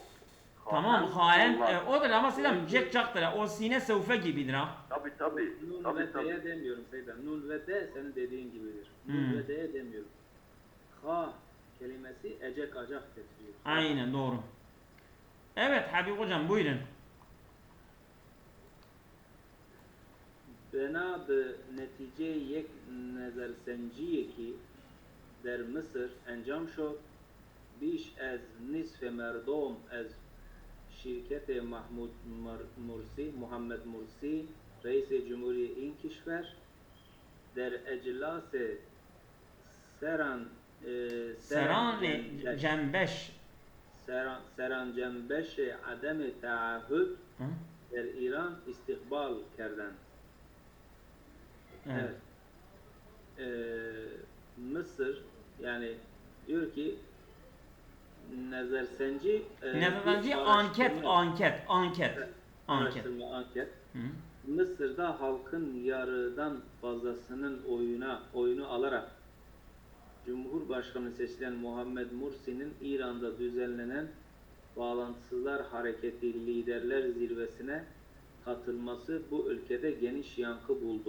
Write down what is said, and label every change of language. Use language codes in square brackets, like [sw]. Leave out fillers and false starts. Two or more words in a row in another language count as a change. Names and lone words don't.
[tr] Tamam, haen odur ama selam Jack'tır. O sine sevfe gibidir ha. Tabii. Nun ve D'ye demiyorum Seydan. Nun ve D senin dediğin gibidir. Nun ve D'ye demiyorum. Kha kelimesi ecek acak getiriyor. Aynen doğru. Evet Habib hocam buyurun. [fa] بنا به نتیجه یک نظرسنجی که در مصر انجام شد بیش از نصف مردم از شرکت محمد مرسی رئیس جمهوری این کشور در اجلاس سرانجنبش عدم تعهد در ایران استقبال کردند. [tr] Evet. Mısır yani diyor ki Nazarsenci anket. Mısır'da halkın yarıdan fazlasının oyunu alarak Cumhurbaşkanı seçilen Muhammed Mursi'nin İran'da düzenlenen Bağlantısızlar Hareketi Liderler Zirvesi'ne katılması bu ülkede geniş yankı buldu.